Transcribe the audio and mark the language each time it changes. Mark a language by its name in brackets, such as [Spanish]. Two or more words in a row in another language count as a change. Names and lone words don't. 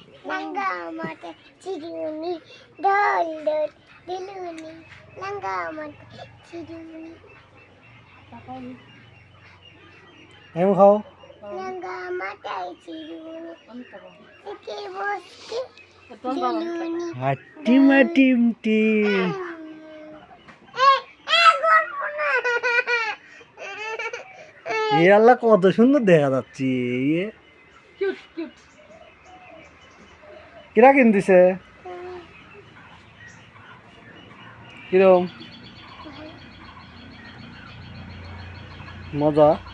[Kok Borok] Langga mata chiduni, dol dol diluni. Langga mata chiduni. [Bangla] এম খাও [Kok Borok] Langga mata chiduni. Ike boski diluni. [Bangla] হাটিম হাটিম টিম এ আল্লাহ কত সুন্দর দেখা যাচ্ছে ইয়ে [English] cute cute [Bangla] কিরা কিন দিছে কিরম মজা